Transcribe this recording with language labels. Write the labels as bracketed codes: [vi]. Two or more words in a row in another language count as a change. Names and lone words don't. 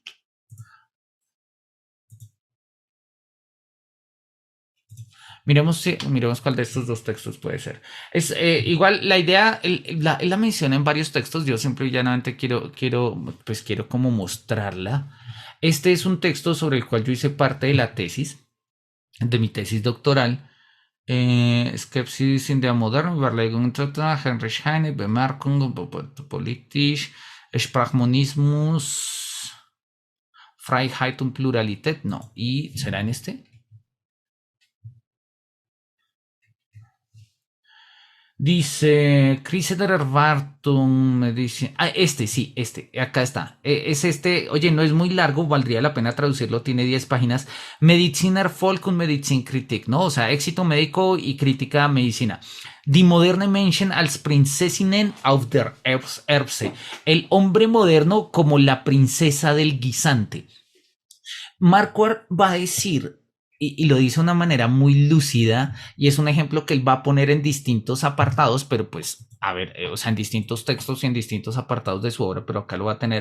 [es] Miremos, miremos cuál de estos dos textos puede ser. Es igual la idea, él la menciona en varios textos. Yo siempre y llanamente quiero como mostrarla. Este es un texto sobre el cual yo hice parte de la tesis, de mi tesis doctoral. [de] Skepsis in der Moderne, Überlegung Heinrich Heine, Bemerkung, Politisch, Sprachmonismus, Freiheit und Pluralität. [es] No. ¿Y será en este? Dice [de] Chris der Erwartung, [es] me dice, este, sí, este, acá está, es este, oye, no es muy largo, valdría la pena traducirlo, tiene 10 páginas, [de] Mediziner Folk und Medizinkritik, [es] ¿no? O sea, éxito médico y crítica a medicina. [de] Die moderne Menschen als Prinzessinnen auf der Erbse, [es] el hombre moderno como la princesa del guisante. Marquardt va a decir, y lo dice de una manera muy lúcida, y es un ejemplo que él va a poner en distintos apartados, pero pues, a ver, o sea, en distintos textos y en distintos apartados de su obra, pero acá lo va a tener.